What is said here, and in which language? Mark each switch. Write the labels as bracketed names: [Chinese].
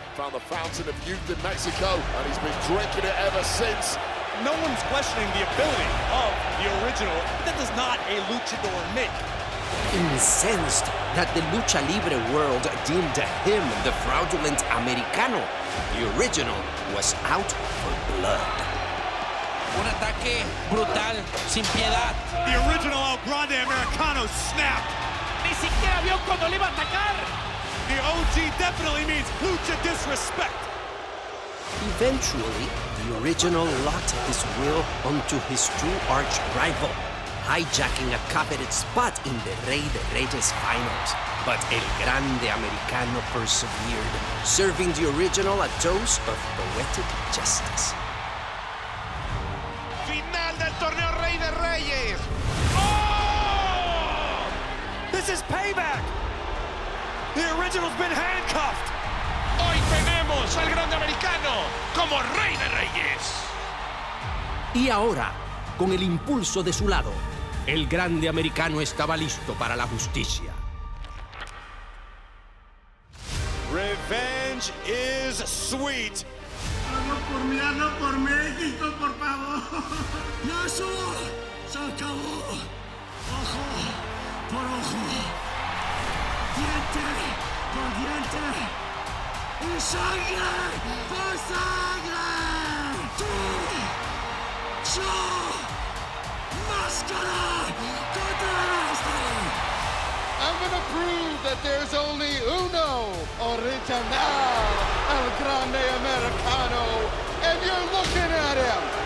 [English] Found the fountain of youth in Mexico, and he's been drinking it ever since. No one's questioning the ability of the original, but that does not a luchador make. Incensed that the lucha libre world deemed him the fraudulent Americano, the original was out for blood. [Spanish] Un ataque brutal, sin piedad. [English] The original El Grande Americano snapped. [Spanish] Ni siquiera vio cuando le iba a atacar. [English] The OG definitely means lucha disrespect. Eventually, the original locked his will onto his true arch rival, hijacking a coveted spot in the Rey de Reyes finals. But El Grande Americano persevered, serving the original a dose of poetic justice. [Spanish] Final del torneo Rey de Reyes. [English] Oh! This is payback. The original's been handcuffed. [Spanish] Hoy tenemos al Grande Americano como Rey de Reyes. Y ahora, con el impulso de su lado, el grande americano estaba listo para la justicia. [English] Revenge is sweet. [Spanish] Hazlo por mí, hazlo por México, por favor. Ya eso se acabó. Ojo por ojo. Diente por diente. Y sangre por sangre. Tú, yo, máscara contra este. [English] I'm gonna prove that there's only [Spanish] uno [English] original El Grande Grande Americano, and you're looking at him.